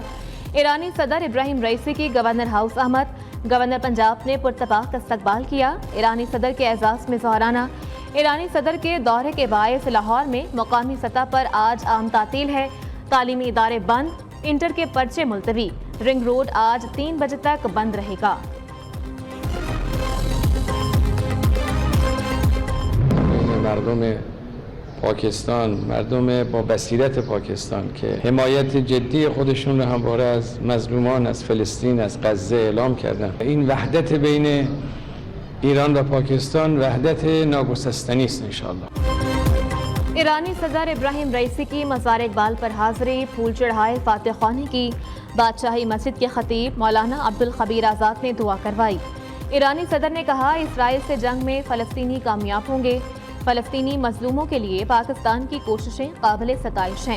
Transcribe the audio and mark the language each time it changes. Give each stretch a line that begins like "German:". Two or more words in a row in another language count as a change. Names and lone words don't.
Urdu: ایرانی صدر ابراہیم رئیسی کی گورنر ہاؤس آمد، گورنر پنجاب نے پرتپاک استقبال کیا. ایرانی صدر کے اعزاز میں ظہرانہ۔ ایرانی صدر کے دورے کے باعث لاہور میں مقامی سطح پر آج عام تعطیل ہے. تعلیمی ادارے بند، انٹر کے پرچے ملتوی. رنگ روڈ آج 3 بجے تک بند رہے گا.
Persian: مردم پاکستان، مردم با بصیرت پاکستان که حمایت جدی خودشون رو همواره از مظلومان از فلسطین از غزه اعلام کردن. این وحدت بین ایران و پاکستان وحدت ناگسستنی است انشاءاللہ.
Urdu: ایرانی صدر ابراہیم رئیسی کی مزار اقبال پر حاضری، پھول چڑھائے، فاتحہ خوانی کی. بادشاہی مسجد کے خطیب مولانا عبدالخبیر آزاد نے دعا کروائی. ایرانی صدر نے کہا، اسرائیل سے جنگ میں فلسطینی کامیاب ہوں گے. فلسطینی مظلوموں کے لیے پاکستان کی کوششیں قابل ستائش ہیں.